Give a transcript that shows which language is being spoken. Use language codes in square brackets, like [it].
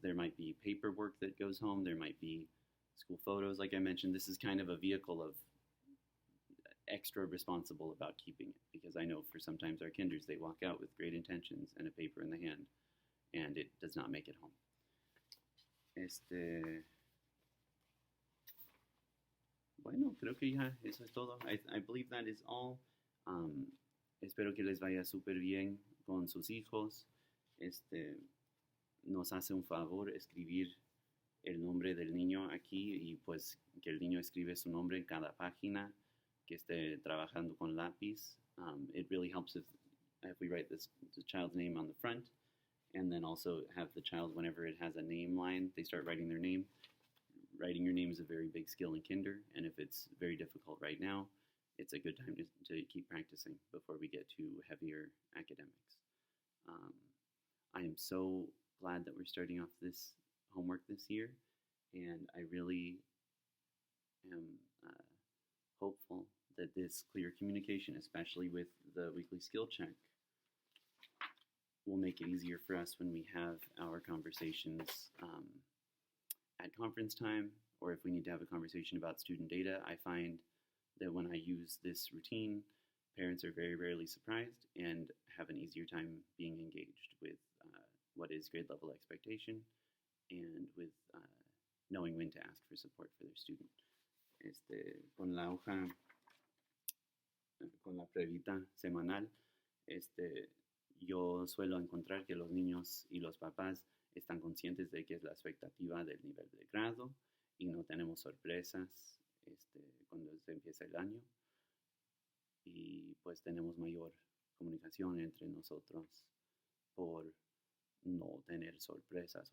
[en] There might be paperwork that goes home. There might be school photos. Like I mentioned, this is kind of a vehicle of extra responsible about keeping it, because I know for sometimes our kinders, they walk out with great intentions and a paper in the hand, and it does not make it home. [es] Bueno, creo que ya eso es todo. [en] I believe that is all. [es] Espero que les vaya súper bien con sus hijos. Nos hace un favor escribir el nombre del niño aquí, y pues que el niño escribe su nombre en cada página que esté trabajando con lápiz. [en] It really helps if we write the child's name on the front, and then also have the child, whenever it has a name line, they start writing their name. Writing your name is a very big skill in kinder, and if it's very difficult right now, it's a good time to keep practicing before we get to heavier academics. I am so glad that we're starting off this homework this year, and I really am hopeful that this clear communication, especially with the weekly skill check, will make it easier for us when we have our conversations at conference time, or if we need to have a conversation about student data. I find that when I use this routine, parents are very rarely surprised and have an easier time being engaged with what is grade level expectation, and with knowing when to ask for support for their student. [es] Con la hoja, con la pruebita semanal, yo suelo encontrar que los niños y los papás están conscientes de que es la expectativa del nivel de grado y no tenemos sorpresas cuando se empieza el año, y pues tenemos mayor comunicación entre nosotros por no tener sorpresas.